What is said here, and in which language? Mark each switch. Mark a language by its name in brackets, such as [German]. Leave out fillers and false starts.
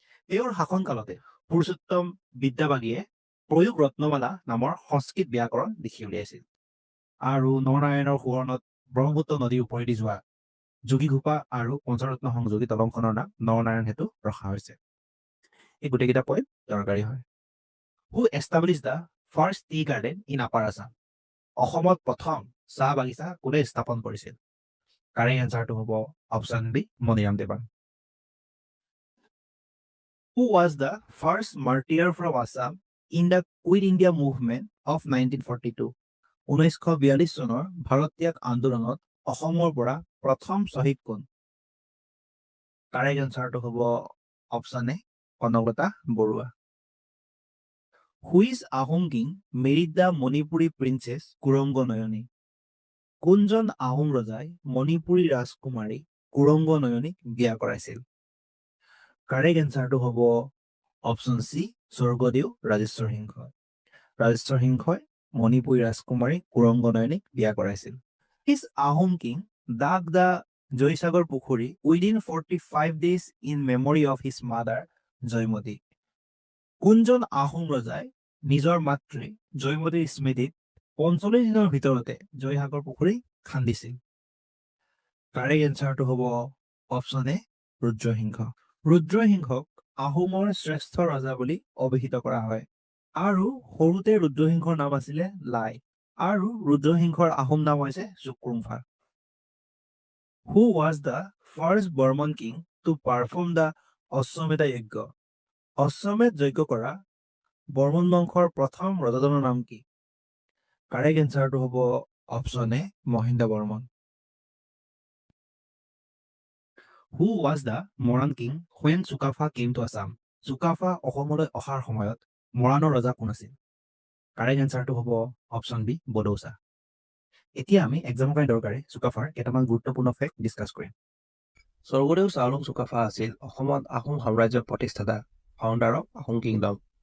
[Assamese] তেওঁৰ শাসনকালতে পুৰুষোত্তম বিদ্যাবাগীয়ে প্ৰয়োগ ৰত্নমালা নামৰ সংস্কৃত ব্যাকৰণ লিখি উলিয়াইছিল আৰু নৰনাৰায়ণৰ সোঁৱৰণত ব্ৰহ্মপুত্ৰ নদীৰ ওপৰেদি যোৱা যোগীঘোপা আৰু পঞ্চৰত্ন সংযোগী দলংখনৰ নাম নৰনাৰায়ণ সেতু ৰখা হৈছে। এই গোটেইকেইটা পইণ্ট দৰকাৰী হয়। [English] Who establish the first tea garden in upper Assam? [Assamese] অসমত প্ৰথম চাহ বাগিচা কোনে স্থাপন কৰিছিল? কাৰেক্ট এনচাৰটো হ'ব option B Maniram Dewan. [English] Who was the first martyr from Assam in the Quit India movement of 1942? [Assamese] 1942 চনৰ ভাৰত ত্যাগ আন্দোলনত অসমৰ পৰা প্ৰথম শ্বহীদ কোন? কাৰেক্ট এনচাৰটো হ'ব option A Kanaklata Barua. [English] Which Ahom king married the Manipuri princess Kurongo Noyoni? [Assamese] কোনজন আহোম ৰজাই মণিপুৰী ৰাজকুমাৰী কুৰংগ নয়নীক বিয়া কৰাইছিল? কাৰেক্ট এনচাৰটো হ'ব অপশ্যন চি স্বৰ্গদেউ ৰাজেশ্বৰ সিংহ। ৰাজেশ্বৰ সিংহই মণিপুৰী ৰাজকুমাৰী কুৰংগ নয়নীক বিয়া কৰাইছিল। [English] His Ahom king dug the Joysagar Pukhuri within 45 days in memory of his mother Joymoti. [Assamese] কোনজন আহোম ৰজাই নিজৰ মাতৃ জয়মতীৰ স্মৃতিত 45 দিনৰ ভিতৰতে জয়সাগৰ পুখুৰী খান্দিছিল? কাৰেক্ট এনচাৰটো হ'ব অপশ্যন এ ৰুদ্ৰসিংহ। ৰুদ্ৰসিংহক আহোমৰ শ্ৰেষ্ঠ ৰজা বুলি অভিহিত কৰা হয় আৰু সৰুতে ৰুদ্ৰসিংহৰ নাম আছিলে লাই আৰু ৰুদ্ৰসিংহৰ আহোম নাম হৈছে চুক্ৰুংফা। [English] Who was the first Burman king to perform the Ashvamedha yajna? [Assamese] অশ্বমেধ যজ্ঞ কৰা বৰ্মন বংশৰ প্ৰথম ৰজাজনৰ নাম কি? কাৰেক্ট এনচাৰটো হ'ব option A Mahinda Barman. [English] Who was the Moran king when Sukafa came to Assam? [Assamese] Sukafa অসমলৈ অহাৰ সময়ত মৰাণৰ ৰজা কোন আছিল? কাৰেক্ট এনচাৰটো হ'ব অপশ্যন বি বডৌচা। এতিয়া আমি এক্সামৰ কাৰণে দৰকাৰী চুকাফাৰ কেইটামান গুৰুত্বপূৰ্ণ ফেক্ট ডিছকাছ কৰিম। স্বৰ্গদেউ চাওলুং চুকাফা আছিল অসমত আহোম সাম্ৰাজ্যৰ প্ৰতিষ্ঠাতা, [English] Founder of Ahom kingdom.